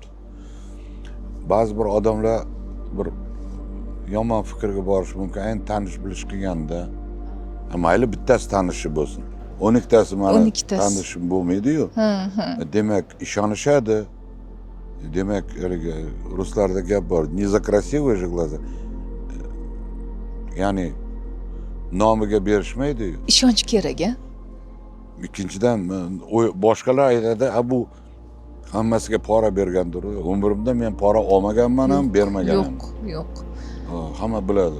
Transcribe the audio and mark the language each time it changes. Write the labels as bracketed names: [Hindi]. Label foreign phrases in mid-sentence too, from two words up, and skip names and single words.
[Uzbek] Ba'zi bir odamlar bir yomon fikrga borishi mumkin, ayni tanish bilish qilganda. Mayli bittasi tanishi bo'lsin. 12tasi mani tanishim bo'lmaydi-yu. Demak, ishonishadi. Demak, ruslarda gap bor. [Russian] Не за красивые же глаза. [Uzbek] Ya'ni nomiga berishmaydi-yu. Ishonch kerak, a? Ikkinchidan boshqalar aytadi, bu hammasiga pora bergandir. Umrimda men pora olmaganman ham, bermaganman. Yo'q. Hamma biladi.